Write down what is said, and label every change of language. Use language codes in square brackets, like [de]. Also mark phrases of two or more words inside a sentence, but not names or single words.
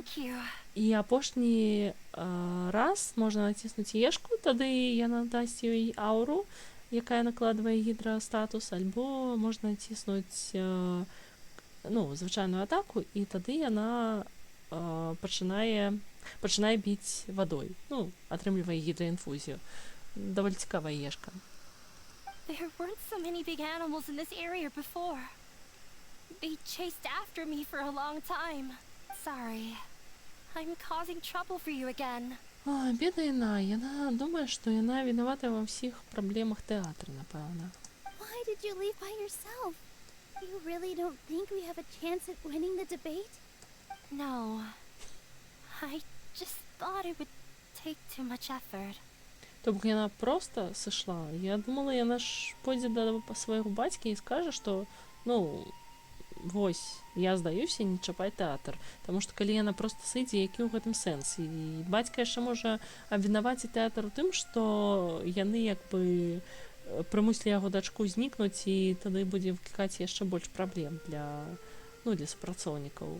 [be] І апошні раз можна націснуць ешку, тады яна дасць ёй ауру, якая накладвае гідрастатус, альбо можна націснуць звычайную атаку, і тады яна пачынае пачынае біць вадой. Ну, атрымлівае гідраінфузію. Даволі цікавая ешка. [en] There weren't so many big animals in this area before. They chased after me for a long time. Sorry. I'm causing trouble for you again. [be] Ой, бедна яна думае, што яна вінавата ва ўсіх праблемах тэатра, напэўна. [en] Why did you leave by yourself? You really don't think we have a chance at winning the debate? No. I just thought it would take too much effort. [be] То бок яна проста сышла. Я думала, яна ж пойдзе да свайго бацькі і скажа, што, ну, вось, я здаюся, не чапай тэатр. Таму што калі яна проста сыдзе, які ў гэтым сэнс? І бацька яшчэ можа абвінаваціць тэатр у тым, што яны як бы прымусілі яго дачку знікнуць, і тады будзе выклікаць яшчэ больш праблем для супрацоўнікаў.